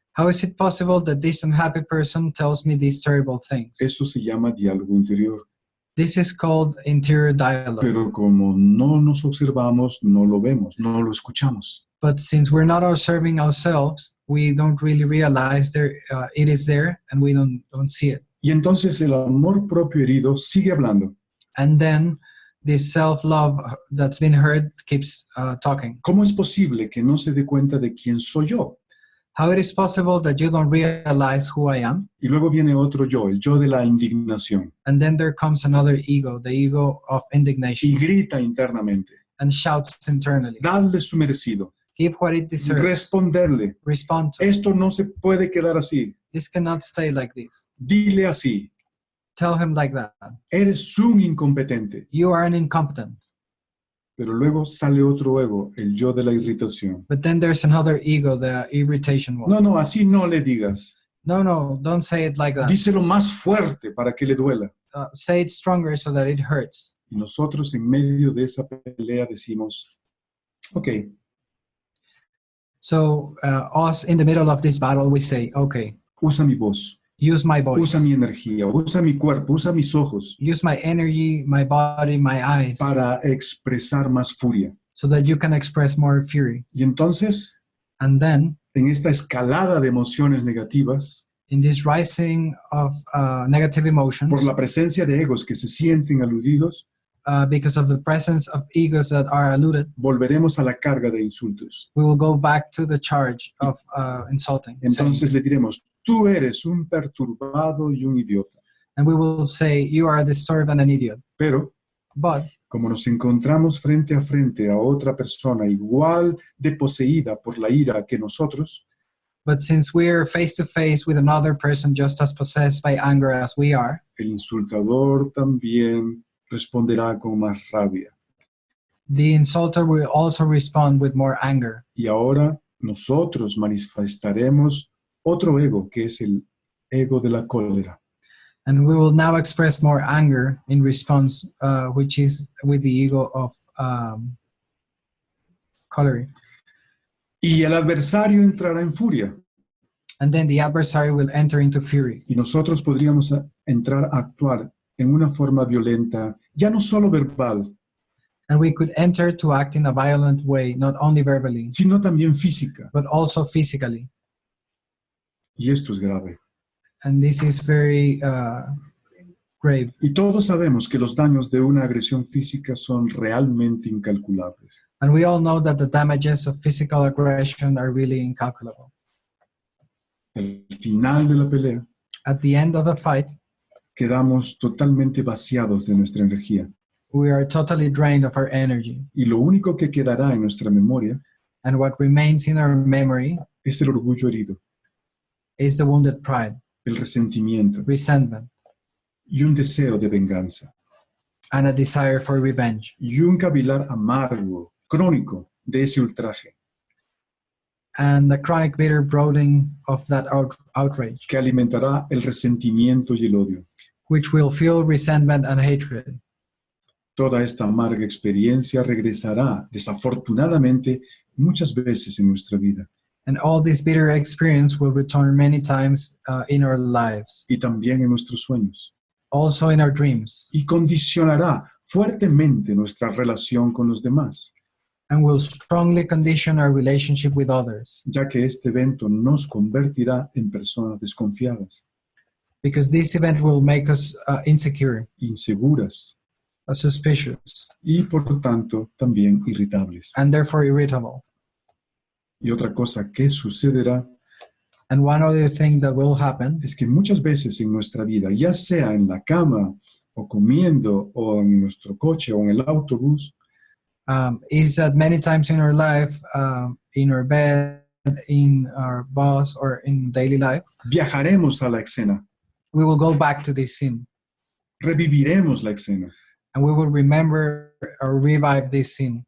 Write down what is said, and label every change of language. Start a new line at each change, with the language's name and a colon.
English: how is it possible that this unhappy person tells me these terrible things?
Spanish: Eso se llama diálogo interior.
English: This is called interior dialogue.
Spanish: Pero como no nos observamos, no lo vemos, no lo escuchamos.
English: But since we're not observing ourselves, we don't really realize it is there, and we don't see it.
Spanish: Y entonces el amor propio herido sigue hablando.
English: And then this self-love that's been hurt keeps talking.
Spanish: ¿Cómo es posible que no se dé cuenta de quién soy yo?
English: How it is possible that you don't realize who I am?
Spanish: Y luego viene otro yo, el yo de la indignación.
English: And then there comes another ego, the ego of
Spanish: Y
English: indignation,
Spanish: grita internamente.
English: and shouts internally,
Spanish: Dadle su merecido.
English: give what it deserves,
Spanish: Responderle.
English: respond to.
Spanish: Esto no se puede quedar así.
English: This cannot stay like this.
Spanish: Dile así.
English: Tell him like that.
Spanish: Eres un incompetente.
English: You are an incompetent.
Spanish: Pero luego sale otro ego, el yo de la irritación.
English: But then there's another ego, the irritation one.
Spanish: No, así no le digas.
English: No, don't say it like that.
Spanish: Díselo más fuerte para que le duela.
English: Say it stronger so that it hurts.
Spanish: Y nosotros en medio de esa pelea decimos, ok,
English: So us in the middle of this battle, we say, okay,
Spanish: usa mi voz,
English: use my voice,
Spanish: usa mi energía, usa mi cuerpo, usa mis ojos
English: use my energy, my body, my eyes,
Spanish: para expresar más furia.
English: so that you can express more fury.
Spanish: Y entonces,
English: And then
Spanish: en esta escalada de emociones negativas,
English: in this rising of negative emotions,
Spanish: por la presencia de egos que se sienten aludidos,
English: because of the presence of egos that are alluded,
Spanish: volveremos a la carga de insultos.
English: we will go back to the charge of insulting.
Spanish: Entonces le diremos, tú eres un perturbado y un idiota.
English: And we will say, you are a disturbed and an idiot.
Spanish: Pero,
English: But
Spanish: como nos encontramos frente a frente a otra persona igual de poseída por la ira que nosotros,
English: since we're face to face with another person just as possessed by anger as we are,
Spanish: el insultador también responderá con más rabia.
English: the insulter will also respond with more anger.
Spanish: Y ahora nosotros manifestaremos otro ego, que es el ego de la cólera.
English: And we will now express more anger in response, which is with the ego of cholera.
Spanish: Y el adversario entrará en furia.
English: And then the adversary will enter into fury.
Spanish: Y nosotros podríamos entrar a actuar en una forma violenta, ya no solo verbal,
English: And we could enter to act in a violent way, not only verbally,
Spanish: sino también física.
English: but also physically.
Spanish: Y esto es grave.
English: And this is very grave.
Spanish: Y todos sabemos que los daños de una agresión física son realmente incalculables.
English: And we all know that the damages of physical aggression are really incalculable.
Spanish: Al final de la pelea,
English: At the end of the fight,
Spanish: quedamos totalmente vaciados de nuestra energía.
English: we are totally drained of our energy.
Spanish: Y lo único que quedará en nuestra memoria
English: And what remains in our memory
Spanish: es el orgullo herido,
English: is the wounded pride,
Spanish: el resentimiento
English: resentment,
Spanish: y un deseo de venganza.
English: and a desire for revenge.
Spanish: Y un cavilar amargo, crónico, de ese ultraje
English: And the chronic bitter brooding of that outrage,
Spanish: que alimentará el resentimiento y el odio.
English: which will fuel resentment and hatred.
Spanish: Toda esta amarga experiencia regresará, desafortunadamente, muchas veces en nuestra vida
English: And all this bitter experience will return many times in our lives,
Spanish: y también en nuestros sueños.
English: also in our dreams,
Spanish: Y condicionará fuertemente nuestra relación con los demás,
English: and will strongly condition our relationship with others,
Spanish: ya que este evento nos convertirá en personas desconfiadas,
English: because this event will make us insecure,
Spanish: inseguras
English: suspicious,
Spanish: y, por lo tanto, también irritables.
English: and therefore irritable.
Spanish: Y otra cosa que sucederá
English: And one other thing that will happen
Spanish: es que muchas veces en nuestra vida, ya sea en la cama o comiendo o en nuestro coche o en el autobús,
English: is that many times in our life, in our bed, in our bus, or in daily life,
Spanish: viajaremos a la escena,
English: we will go back to this scene,
Spanish: reviviremos la escena.
English: and we will remember or revive this scene.